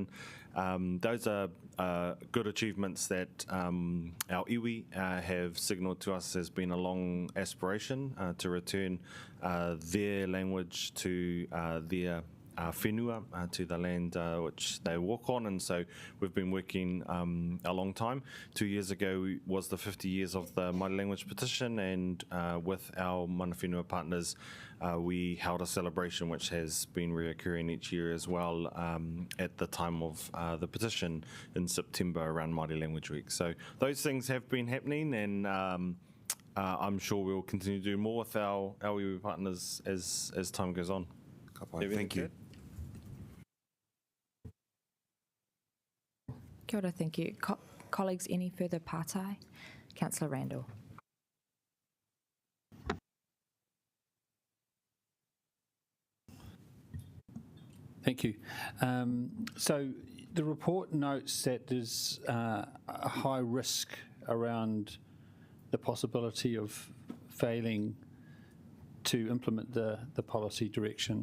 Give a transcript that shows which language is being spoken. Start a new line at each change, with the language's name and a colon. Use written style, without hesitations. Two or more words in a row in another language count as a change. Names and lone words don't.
English: Those are good achievements that our iwi have signalled to us has been a long aspiration to return their language to their whenua, to the land which they walk on, and so we've been working a long time. 2 years ago was the 50 years of the Māori Language Petition, and with our
Māori: mana whenua
English: partners we held a celebration which has been reoccurring each year as well at the time of the petition in September around Māori Language Week. So those things have been happening, and I'm sure we'll continue to do more with our iwi partners as time goes on. Thank you.
Māori: Kia ora,
English: thank you. Colleagues, any further pātai? Councillor Randall. Thank you. So the report notes that there's a high risk around the possibility of failing to implement the policy direction.